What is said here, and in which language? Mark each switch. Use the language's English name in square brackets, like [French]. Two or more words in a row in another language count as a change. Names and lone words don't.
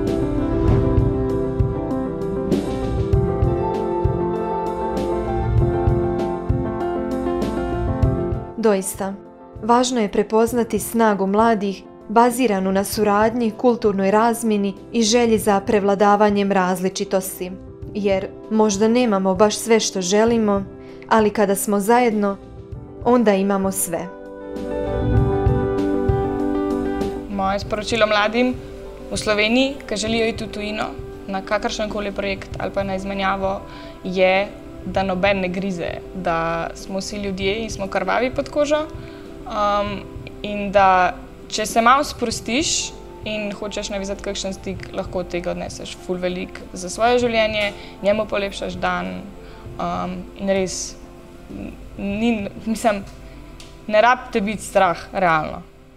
[Croatian] Doista, važno je prepoznati snagu mladih baziranu na suradnji, kulturnoj razmjeni i želji za prevladavanjem različitosti. Jer možda nemamo baš sve što želimo, ali kada smo zajedno, onda imamo sve. [Slovenian] Moje sporočilo mladim v Sloveniji, ki želijo iti v tujino na kakršenkoli projekt ali pa na izmenjavo, je, da noben ne grize, da smo vsi ljudje in smo krvavi pod kožo in da če se malo sprostiš in hočeš navezati kakšen stik, lahko od tega odneseš ful velik za svoje življenje, njemu polepšaš dan in res, ne rabite biti strah, realno.